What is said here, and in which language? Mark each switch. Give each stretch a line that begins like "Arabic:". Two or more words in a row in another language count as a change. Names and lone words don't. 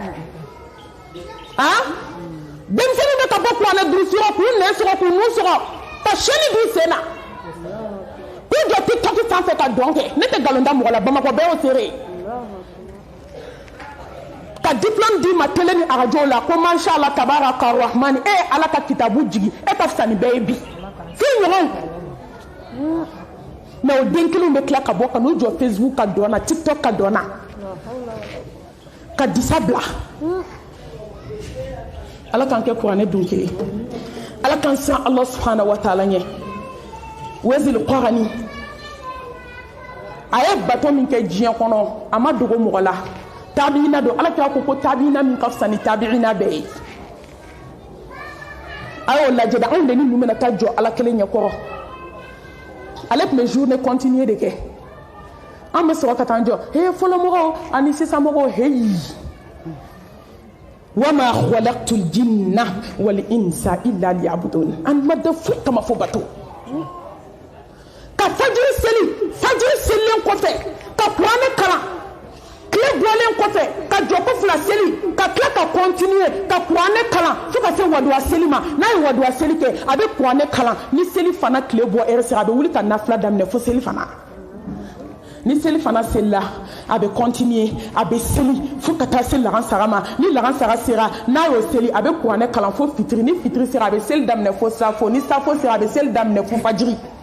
Bambara: denmisɛnnin bɛ ka bɔ kuranɛ durusiyɔrɔ k'u nɛn sɔgɔ k'u nun sɔgɔ ka sɛni b'u sen na k'u jɔ TikTok sanfɛ ka dɔn kɛ ne tɛ nkalon da mɔgɔ la Bamakɔ bɛɛ y'o seere ye ka diplôme di ma télé ni arajo la ko
Arabic: ما شاء الله تبارك الرحمن
Bambara: Ala ka kitabu jigi ka fisa ni bɛɛ ye bi fi ɲɔgɔn mais o den kelen bɛ tila ka bɔ ka n'u jɔ Facebook ka dɔn na TikTok ka dɔn na ka disa bila Ala k'an kɛ kuranɛ dun kelen Ala k'an siran
Arabic: الله سبحانه وتعالى
Bambara: ɲɛ Wezil Qarani a ye bato min kɛ diɲɛ kɔnɔ a ma dogo mɔgɔ la tabiina don Ala k'a ko tabiina min ka fisa ni tabiina bɛɛ ye a y'o lajɛ de anw de ni ninnu bɛna taa jɔ Ala kelen ɲɛkɔrɔ ale tun bɛ
French: journée continue
Bambara: de kɛ an bɛ sɔrɔ ka taa jɔ fɔlɔmɔgɔw ani sisan mɔgɔw heyi
Arabic: وما خلقت الجن والإنس إلا ليعبدون
Bambara: an ma da foyi kama fo bato ka fajiri selilen kɔfɛ ka kuranɛ kalan tile bɔlen kɔfɛ ka jɔ ko fila seli ka tila ka continuer ka kuranɛ kalan fo ka se waduwa seli ma n'a ye waduwa seli kɛ a bɛ kuranɛ kalan ni seli fana tile bɔ heure sera a bɛ wuli ka nafila daminɛ fo seli fana ni seli fana selila a bɛ continuer a bɛ seli fo ka taa se lahansara ma ni lahansara sera n'a y'o seli a bɛ kuranɛ kalan fo fitiri ni fitiri sera a bɛ seli daminɛ fo safo ni safo sera a bɛ seli daminɛ fo fajiri